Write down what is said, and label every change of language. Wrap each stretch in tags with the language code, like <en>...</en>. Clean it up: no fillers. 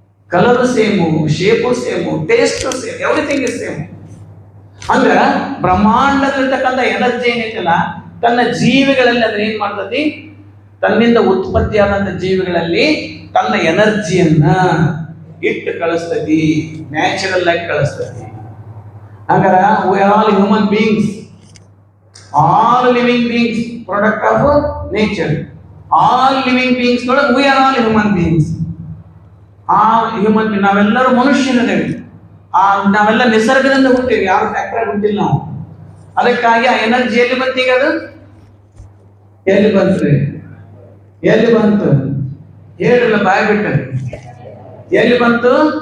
<en>Colour same, shape same, taste same, everything is same.</en> <kn>ಅಂದ್ರ ಬ್ರಹ್ಮಾಂಡದಲ್ಲಿರ್ತಕ್ಕಂಥ energy ಏನೈತಲ್ಲ, ತನ್ನ ಜೀವಿಗಳಲ್ಲಿ ಅದ್ರ ಏನ್ ಮಾಡ್ತತಿ? ತನ್ನಿಂದ ಉತ್ಪತ್ತಿಯಾದಂತ ಜೀವಿಗಳಲ್ಲಿ ತನ್ನ ಎನರ್ಜಿಯನ್ನ ಇಟ್ಟು ಕಳಿಸ್ತತಿ, ನ್ಯಾಚುರಲ್ ಆಗಿ ಕಳಿಸ್ತತಿ. ಹಂಗಾರ</kn> <en>we are all human beings, all living beings, product of nature. All living beings</en> <kn>ನೊಳಗೆ</kn> <en>we are all human beings.</en> <kn>ಆ ಹ್ಯೂಮನ್ ಬೀಯಿಂಗ್ ನಾವೆಲ್ಲರೂ ಮನುಷ್ಯರದೇವಿ. ನಾವೆಲ್ಲ ನಿಸರ್ಗದಿಂದ ಹುಟ್ಟೇವಿ, ಯಾರು ಫ್ಯಾಕ್ಟರಿ ಹುಟ್ಟಿಲ್ಲ ನಾವು. ಅದಕ್ಕಾಗಿ ಆ ಎನರ್ಜಿ ಎಲ್ಲಿ ಬಂತು? ಈಗ ಅದು ಎಲ್ಲಿ ಬಂತು? ಎಲ್ಲಿ ಬಂತು ಹೇಳಿಲ್ಲ, ಬಾಯ್ ಬಿಟ್ಟು ಎಲ್ಲಿ ಬಂತು?</kn>